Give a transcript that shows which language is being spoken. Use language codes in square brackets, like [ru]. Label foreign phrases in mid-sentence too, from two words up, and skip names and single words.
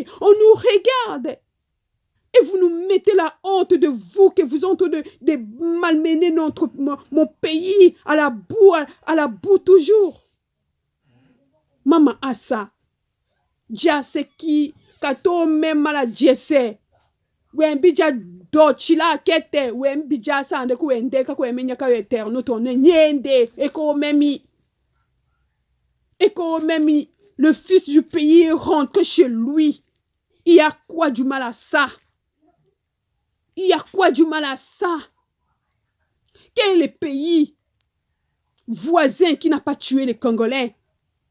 [fr] On nous regarde. Et vous nous mettez la honte de vous, que vous êtes en train de malmener mon pays à la boue toujours. Maman Assa, Djaseki, Kato même à la Djesse, Wembidja Dochila Kete, Wembidja Sande Kuende, Kakwemenya Kaweterno, ton Nyende, Eko Memi, le fils du pays rentre chez lui. Il y a quoi du mal à ça? Il y a quoi du mal à ça? Quel est le pays voisin qui n'a pas tué les Congolais?